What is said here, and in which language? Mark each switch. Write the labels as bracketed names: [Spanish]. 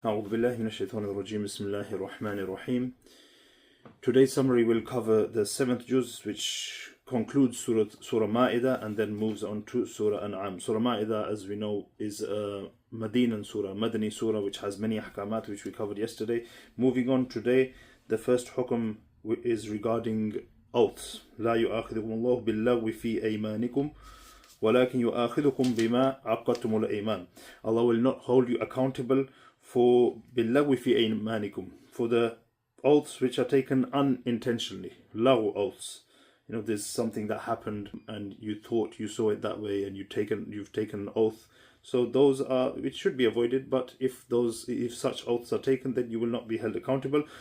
[Arabic] أعوذ بالله من الشيطان الرجيم بسم الله الرحمن الرحيم. [English] Today's summary will cover the 7th juz, which concludes Surah Ma'idah and then moves on to Surah An'am. Surah Ma'idah, as we know, is a Madini surah, which has many ahkamat, which we covered yesterday. Moving on today, the first hukum is regarding oaths. [Arabic] لا يؤاخذكم الله باللغو في أيمانكم ولكن يؤاخذكم بما عقدتم الأيمان. [English] Allah will not hold you accountable for [Arabic] باللغو في أيمانكم, [English] for the oaths which are taken unintentionally. Law oaths. There's something that happened and you thought you saw it that way and you've taken an oath. So those are, it should be avoided, but if such oaths are taken, then you will not be held accountable.